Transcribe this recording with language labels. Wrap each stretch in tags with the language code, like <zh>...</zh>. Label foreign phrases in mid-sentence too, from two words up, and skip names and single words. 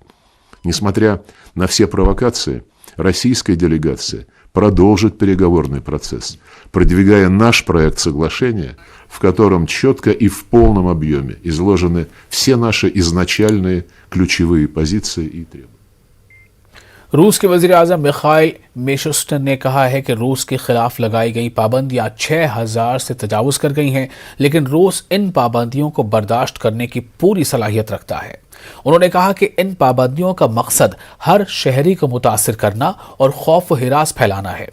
<ru>Несмотря на все провокации, российская делегация продолжит переговорный процесс, продвигая наш проект соглашения, в котором четко и в полном объеме изложены все наши изначальные ключевые позиции и требования.</ru> <ur>روس کے وزیر اعظم میخائل میشوستن نے کہا ہے کہ روس کے خلاف لگائی گئی پابندیاں 6000 سے تجاوز کر گئی ہیں، لیکن روس ان پابندیوں کو برداشت کرنے کی پوری صلاحیت رکھتا ہے. انہوں نے کہا کہ ان پابندیوں کا مقصد ہر شہری کو متاثر کرنا اور خوف و ہراس پھیلانا ہے.</ur>